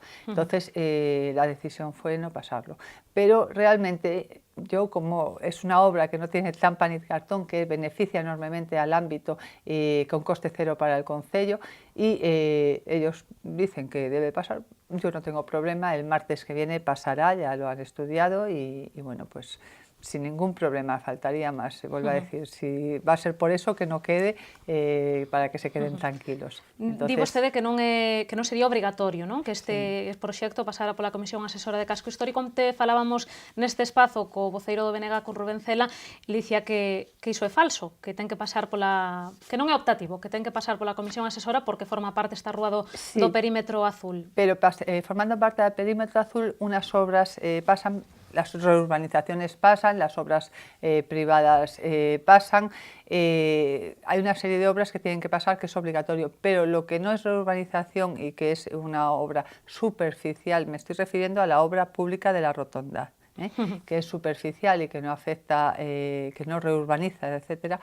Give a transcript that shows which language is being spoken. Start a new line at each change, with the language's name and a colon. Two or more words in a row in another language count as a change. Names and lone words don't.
Spanish: Entonces, la decisión fue no pasarlo. Pero realmente yo, como es una obra que no tiene trampa ni cartón, que beneficia enormemente al ámbito con coste cero para el concello y ellos dicen que debe pasar, yo no tengo problema, el martes que viene pasará, ya lo han estudiado y bueno, pues sin ningún problema, faltaría más. Vuelvo a decir, si va a ser por eso que no quede, para que se queden tranquilos.
Galician: Di vostede que non sería obrigatorio, non? Que este proxecto pasara pola Comisión Asesora de Casco Histórico. Onte falábamos neste espazo co voceiro do BNG, con Rubén Cela, e dicía que iso é falso, que ten que pasar que non é optativo, que ten que pasar pola Comisión Asesora porque forma parte esta rúa do perímetro azul.
Spanish: Pero formando parte del perímetro azul, unas obras pasan, las reurbanizaciones pasan, las obras privadas pasan, hay una serie de obras que tienen que pasar, que es obligatorio, pero lo que no es reurbanización y que es una obra superficial, me estoy refiriendo a la obra pública de la rotonda, que es superficial y que no afecta, que no reurbaniza, etcétera.